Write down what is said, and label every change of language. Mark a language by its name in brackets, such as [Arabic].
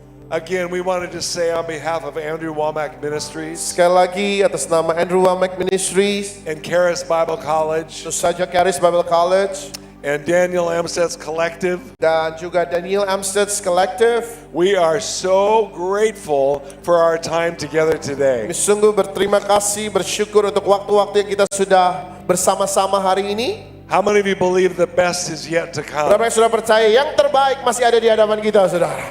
[English] Again, we wanted to say on behalf of Andrew Womack Ministries [Indonesian] Sekali lagi atas nama Andrew Womack Ministries, [English] and Charis Bible College [Indonesian] tentu saja Charis Bible College, [English] and Daniel Amsted's Collective, [Indonesian] dan juga Daniel Amsted's Collective, [English] we are so grateful for our time together today. [Indonesian] kami sungguh berterima kasih, bersyukur untuk waktu-waktu yang kita sudah bersama-sama hari ini. [English] How many of you believe the best is yet to come? [Indonesian] Berapa yang sudah percaya yang terbaik masih ada di hadapan kita, saudara?